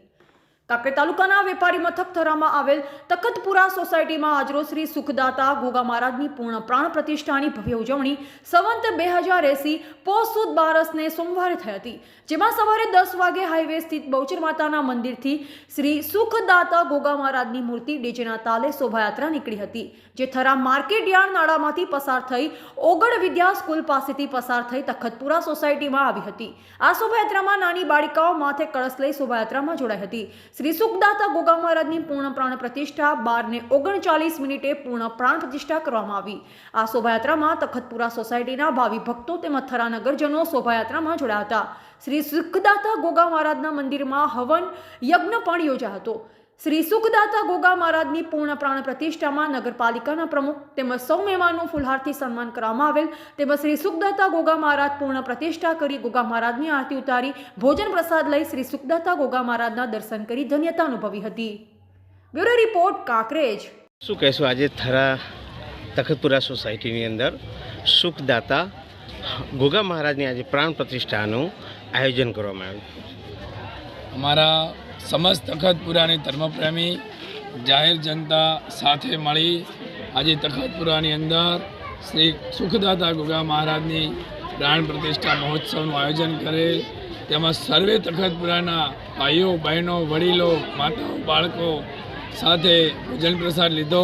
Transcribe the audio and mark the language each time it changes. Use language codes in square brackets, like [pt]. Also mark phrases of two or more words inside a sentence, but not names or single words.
[gu] કાંકરેજ તાલુકાના વેપારી મથક થરામાં આવેલ તખતપુરા સોસાયટીમાં આજરોજ શ્રી સુખદાતા ગોગા મહારાજની પૂર્ણ પ્રાણ પ્રતિષ્ઠાની ભવ્ય ઉજવણી સંવંત 2080 પોષ સુદ 12ને સોમવારે થઈ હતી, જેમાં સવારે 10 વાગે હાઈવે સ્થિત બહુચર માતાના મંદિરથી શ્રી સુખદાતા ગોગા મહારાજની મૂર્તિ ડીજેના તાલે શોભાયાત્રા નીકળી હતી, જે થરા માર્કેટ યાર્ડ નાળામાંથી પસાર થઈ ઓગણ વિદ્યા સ્કૂલ પાસેથી પસાર થઈ તખતપુરા સોસાયટીમાં આવી હતી। આ શોભાયાત્રામાં નાની બાળિકાઓ માથે કળશ લઈ શોભાયાત્રામાં જોડાઈ હતી। શ્રી સુખદાતા ગોગા મહારાજની પૂર્ણ પ્રાણ પ્રતિષ્ઠા 12:39 પૂર્ણ પ્રાણ પ્રતિષ્ઠા કરવામાં આવી। આ શોભાયાત્રામાં તખતપુરા સોસાયટીના ભાવી ભક્તો તેમજ થરા નગરજનો શોભાયાત્રામાં જોડાયા હતા। શ્રી સુખદાતા ગોગા મહારાજના મંદિરમાં હવન યજ્ઞ પણ યોજાયો હતો। શ્રી સુખદાતા ગોગા મહારાજની પૂર્ણ પ્રાણ પ્રતિષ્ઠામાં નગરપાલિકાના પ્રમુખ તેમજ સૌ મહેમાનો ફૂલહારથી સન્માન કરવામાં આવેલ। તેમજ શ્રી સુખદાતા ગોગા મહારાજ પૂર્ણ પ્રતિષ્ઠા કરી ગોગા મહારાજની આરતી ઉતારી ભોજન પ્રસાદ લઈ શ્રી સુખદાતા ગોગા મહારાજના દર્શન કરી ધન્યતા અનુભવી હતી। [en] Bureau report Kankrej. [gu] શું કહેશો આજે થરા તખતપુરા સોસાયટીની અંદર સુખદાતા ગોગા મહારાજની આજે પ્રાણ પ્રતિષ્ઠાનું આયોજન કરવામાં આવ્યું? અમારા સમસ્ત તખતપુરાની ધર્મપ્રેમી જાહેર જનતા સાથે મળી આજે તખતપુરાની અંદર શ્રી સુખદાતા ગોગા મહારાજની પ્રાણ પ્રતિષ્ઠા મહોત્સવનું આયોજન કરે, તેમાં સર્વે તખતપુરાના ભાઈઓ બહેનો વડીલો માતાઓ બાળકો સાથે ભોજન પ્રસાદ લીધો।